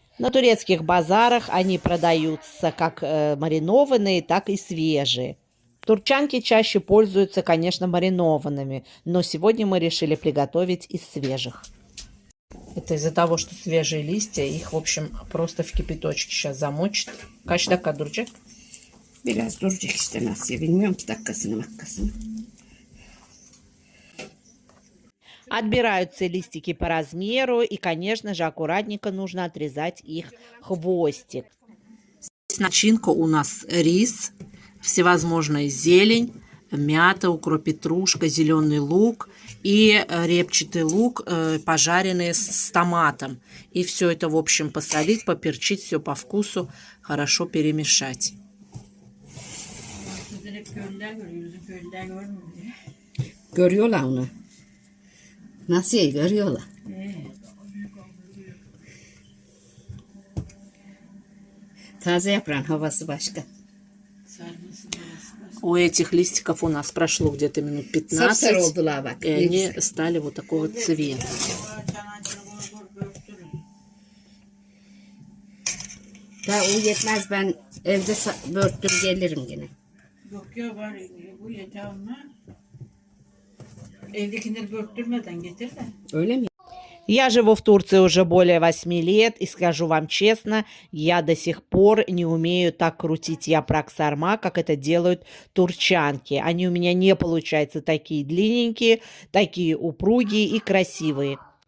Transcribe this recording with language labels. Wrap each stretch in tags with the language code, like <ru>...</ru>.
<ru>На турецких базарах они продаются как маринованные, так и свежие. Турчанки чаще пользуются, конечно, маринованными, но сегодня мы решили приготовить из свежих. Это из-за того, что свежие листья, их, в общем, просто в кипяточке сейчас замочат.</ru> <tr>Kaç dakika duracak? Biraz duracak işte nasıl bilmiyorum ki dakikasını.</tr> <ru>Отбираются листики по размеру, и, конечно же, аккуратненько нужно отрезать их хвостик. Начинка у нас рис, всевозможная зелень, мята, укроп, петрушка, зеленый лук и репчатый лук, пожаренный с томатом. И все это, в общем, посолить, поперчить, все по вкусу, хорошо перемешать.</ru> <tr>Görüyorlar onu. Nasıl görüyorlar? Taze yaprağın havası başka.</tr> <ru>У этих листиков у нас прошло где-то минут 15,</ru> <tr>Сапсарı oldular bak.</tr> <ru>и они стали вот такого цвета.</ru> <tr>Daha o yetmez ben evde börttür gelirim yine. Yok ya var bu yeter ama Evdekileri börttürmeden getir de. Öyle mi?</tr> <ru>Я живу в Турции уже более 8 лет, и скажу вам честно, я до сих пор не умею так крутить япрак сарма, как это делают турчанки. Они у меня не получаются такие длинненькие, такие упругие и красивые.</ru>